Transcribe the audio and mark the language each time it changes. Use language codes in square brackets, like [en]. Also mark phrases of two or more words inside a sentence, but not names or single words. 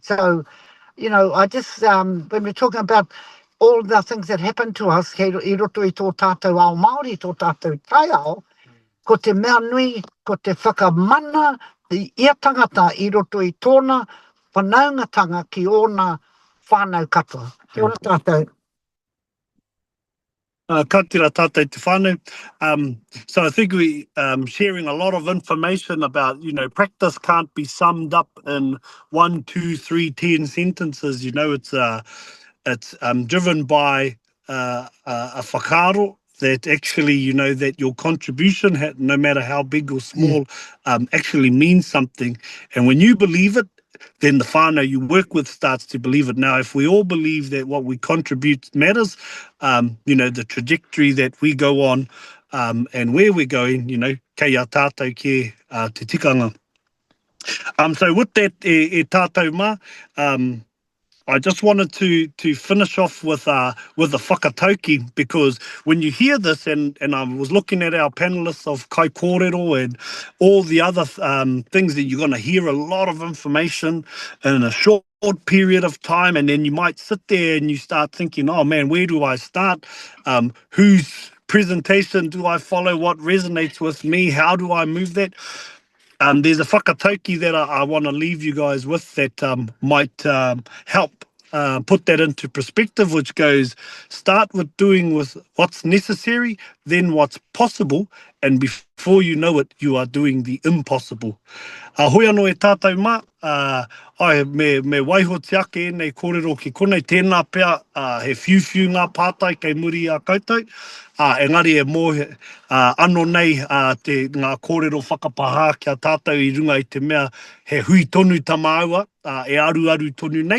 [en] So, I just, when we're talking about all the things that happen to us, [mi] I roto I tō tātou ao Māori, tō tātou tai ao, ko te mea nui, ko te whakamana, I ia tangata I roto I tōna whanaungatanga ki ōna whānau katoa. Kia ora tātou. Ka tira tātou te whānau. [en] So I think we sharing a lot of information about, practice can't be summed up in 1, 2, 3, 10 sentences. It's driven by a whakaaro that actually, that your contribution, no matter how big or small, actually means something. And when you believe it, then the whānau you work with starts to believe it. Now, if we all believe that what we contribute matters, the trajectory that we go on and where we're going, [mi] kei a tātou ke te tikanga. [en] So with that, [mi] e tātou mā, [en] I just wanted to finish off with the whakatauki, because when you hear this, and I was looking at our panelists of Pū Kōrero and all the other things that you're going to hear, a lot of information in a short period of time, and then you might sit there and you start thinking, oh man, where do I start? Whose presentation do I follow? What resonates with me? How do I move that? There's a whakatauki that I want to leave you guys with that might help put that into perspective, which goes, start with doing with what's necessary, then what's possible, and before you know it, you are doing the impossible. [mi] Hoi anō e tātou mā, ai me waiho te ake nei kōrero ki konei tēnā pea, he whiu ngā pātai kei muri a koutou, engari e mō anō nei ngā kōrero whakapahā kia tātou i runga i te mea he hui tonu tamaua, e aru tonu nei.